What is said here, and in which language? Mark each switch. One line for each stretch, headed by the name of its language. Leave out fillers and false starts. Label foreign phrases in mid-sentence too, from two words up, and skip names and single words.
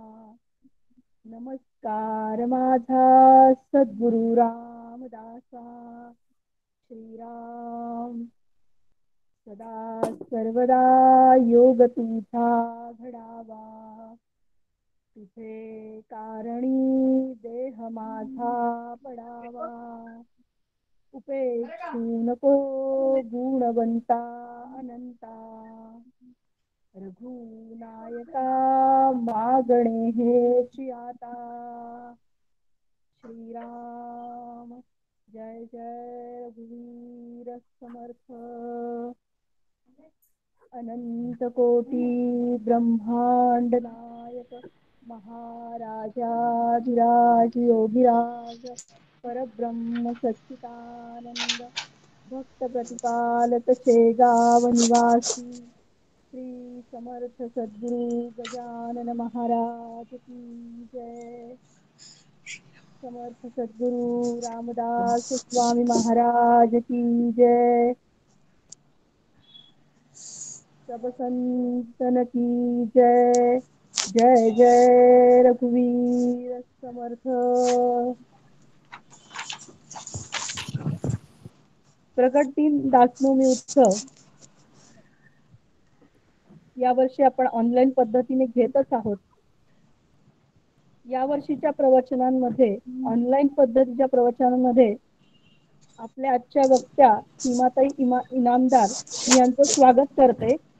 Marathi: नमस्कार माझा सद्गुरु रामदासा श्रीराम सदा सर्वदा योग तुझा घडावा तुझे कारणी देह माझा पडावा उपेक्षू नको गुणवंता अनंता रघुनायका मागणे हेची आता श्रीराम जय जय रघुवीर समर्थ अनंत कोटी ब्रह्मांड नायक महाराजाधिराज योगिराज परब्रह्म सच्चिदानंद भक्त प्रतिपालक शेगाव निवासी श्री समर्थ सद्गुरु गजानन
Hindi: महाराज की जय
Marathi: समर्थ सद्गुरु रामदास स्वामी
Hindi: महाराज की जय सब संतन की जय
Marathi: जय जय रघुवीर समर्थ प्रकट दिन दासनवमी उत्सव यावर्षी आपण ऑनलाईन पद्धतीने घेतच आहोत. या वर्षीच्या प्रवचनांमध्ये ऑनलाईन पद्धतीच्या प्रवचनांमध्ये आपल्या आजच्या वक्त्या सीमाताई इनामदार मी यांचं स्वागत करते.